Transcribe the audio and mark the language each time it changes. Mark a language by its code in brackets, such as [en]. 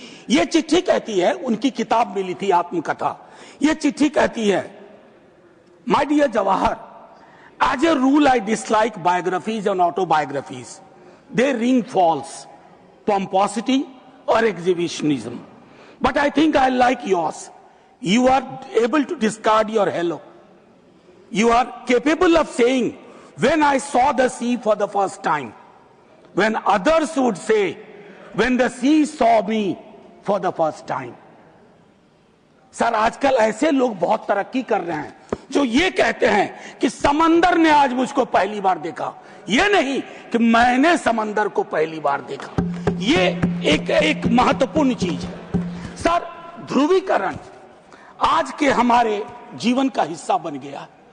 [hi] ये चिट्ठी कहती है, उनकी किताब मिली थी आत्मकथा। ये चिट्ठी कहती है, [en] My dear Jawahar, as a rule I dislike biographies and autobiographies. They ring false, pomposity or exhibitionism. But I think I like yours. You are able to discard your hello. You are capable of saying, when I saw the sea for the first time. When others would say, when the sea saw me for the first time. [hi] Sir, आजकल ऐसे लोग बहुत तरक्की कर रहे हैं जो ये कहते हैं कि समंदर ने आज मुझको पहली बार देखा। ये नहीं कि मैंने समंदर को पहली बार देखा। ये एक महत्वपूर्ण चीज है। सर, ध्रुवीकरण आज के हमारे जीवन का हिस्सा बन गया।